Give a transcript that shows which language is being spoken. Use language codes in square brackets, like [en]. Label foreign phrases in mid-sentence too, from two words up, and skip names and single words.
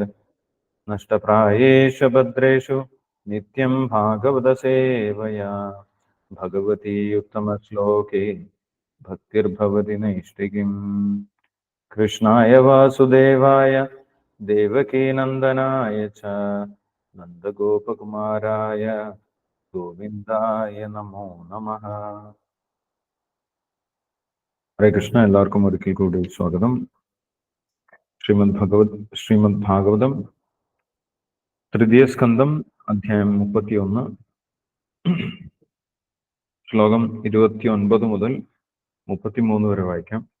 [sa] नष्टप्रायेषु भद्रेषु नित्यं भागवतसेवया भगवती उत्तमश्लोके भक्तिर्भवति नैष्टिकीम्। कृष्णाय वासुदेवाय देवकीनन्दनाय च नन्दगोपकुमाराय गोविन्दाय नमो नमः। हरे कृष्ण। [ml] എല്ലാവർക്കും ഒരിക്കൽ കൂടി സ്വാഗതം. ശ്രീമദ് ഭാഗവതം തൃതീയ സ്കന്ധം അധ്യായം 31 ശ്ലോകം 29 മുതൽ 33 വരെ വായിക്കാം.